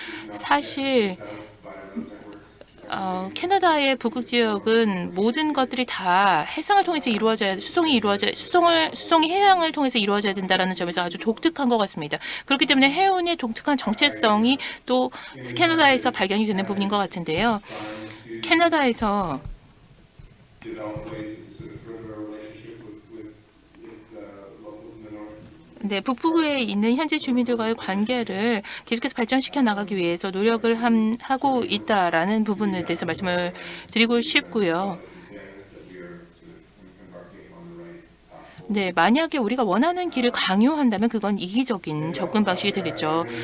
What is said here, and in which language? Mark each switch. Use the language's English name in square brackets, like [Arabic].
[Korean] 사실 캐나다의 북극 지역은 모든 것들이 다 해상을 통해서 이루어져야 수송이 해양을 통해서 이루어져야 된다라는 점에서 아주 독특한 것 같습니다. 그렇기 때문에 해운의 독특한 정체성이 또 캐나다에서 발견이 되는 부분인 것 같은데요. 캐나다에서 [English] Develop ways to sort of further our relationship with locals in the north. [Korean] 네, 북부에 있는 현지 주민들과의 관계를 계속해서 발전시켜 나가기 위해서 노력을 하고 있다라는 부분에 대해서 말씀을 드리고 싶고요. 네, 만약에 우리가 원하는 길을 강요한다면 그건 이기적인 접근 방식이 되겠죠.